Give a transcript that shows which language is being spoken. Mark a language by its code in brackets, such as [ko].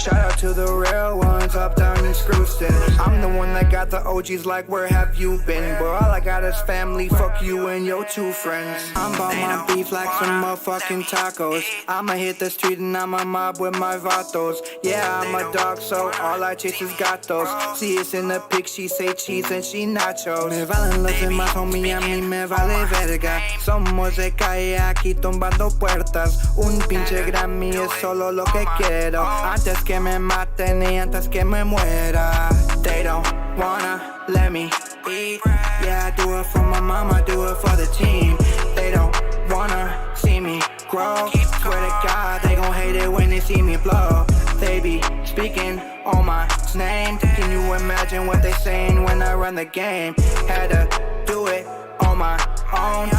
[en] Shout out to the real ones, up, down, and screw set. I'm the one that got the OGs like, where have you been? But all I got is family, fuck you and your two friends. I'm about my beef like some motherfucking tacos. I'ma hit the street and I'ma mob with my vatos. Yeah, I'm a dog, so all I chase is gatos. See us in the pic, she say cheese and she nachos. [es] Me valen los demás, homie, a mí me vale verga. Somos de calle aquí tumbando puertas. Un pinche Grammy es solo lo que quiero. Antes que me maten y antes que me muera. [en] They don't wanna let me eat. Yeah, I do it for my mama, do it for the team. They don't wanna see me grow. Swear to God, they gon' they see me blow. They be speaking on my name. Can you imagine what they saying when I run the game? Had to do it on my own.